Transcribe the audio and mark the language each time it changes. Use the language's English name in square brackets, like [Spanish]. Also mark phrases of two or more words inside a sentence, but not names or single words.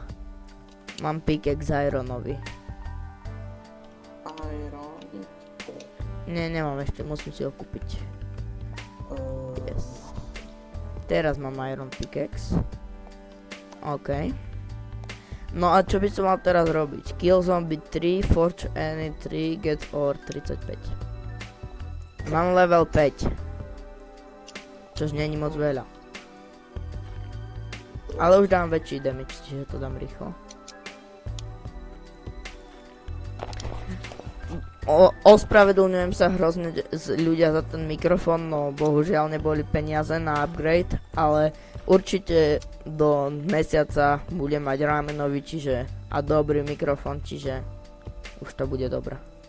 [Slovak] Mám pickaxe ironový. Iron. Nie, nemám ešte, musím si ho kúpiť. Yes. Teraz mám [English] iron pickaxe. [Slovak] OK. No a čo by som mal teraz robiť? [English] Kill zombie 3, forge any 3, get ore 35. [Slovak] Mám level 5. Čož není moc veľa. Ale už dám väčší damage, čiže to dám rýchlo. Ospravedlňujem sa hrozne ľudia za ten mikrofón, no bohužiaľ neboli peniaze na upgrade, ale určite do mesiaca budem mať ramenový, čiže a dobrý mikrofón, čiže už to bude dobré.